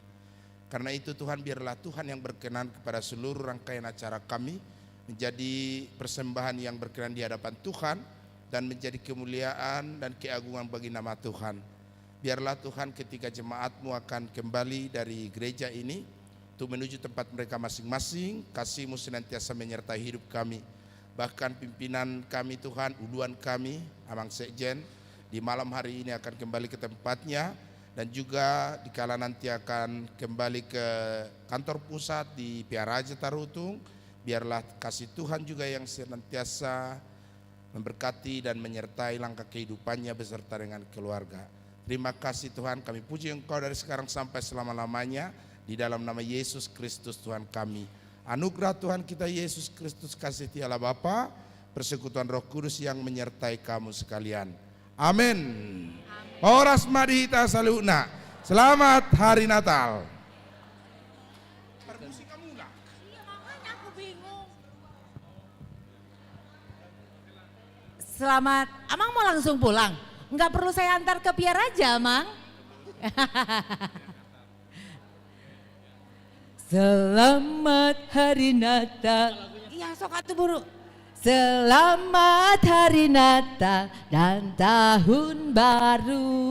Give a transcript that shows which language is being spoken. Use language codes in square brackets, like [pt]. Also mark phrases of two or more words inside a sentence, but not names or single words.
[id] Karena itu Tuhan, biarlah Tuhan yang berkenan kepada seluruh rangkaian acara kami menjadi persembahan yang berkenan di hadapan Tuhan dan menjadi kemuliaan dan keagungan bagi nama Tuhan. Biarlah Tuhan ketika jemaat-Mu akan kembali dari gereja ini untuk menuju tempat mereka masing-masing, kasih-Mu senantiasa menyertai hidup kami. Bahkan pimpinan kami Tuhan, uluan kami, Amang Sekjen, di malam hari ini akan kembali ke tempatnya, dan juga dikala nanti akan kembali ke kantor pusat di Piaraja Tarutung. Biarlah kasih Tuhan juga yang senantiasa memberkati dan menyertai langkah kehidupannya beserta dengan keluarga. Terima kasih Tuhan, kami puji Engkau dari sekarang sampai selama-lamanya. Di dalam nama Yesus Kristus Tuhan kami. Anugerah Tuhan kita Yesus Kristus, kasih Allah Bapa, persekutuan Roh Kudus yang menyertai kamu sekalian. Amin. [bbc] Horas madhita saluna. [id] Selamat hari Natal. Selamat, Amang mau langsung pulang? Enggak perlu saya antar ke Piaraja, Amang. Selamat hari Natal. Iya, [su] sok atuh buru. [id] Selamat Hari Natal dan Tahun Baru.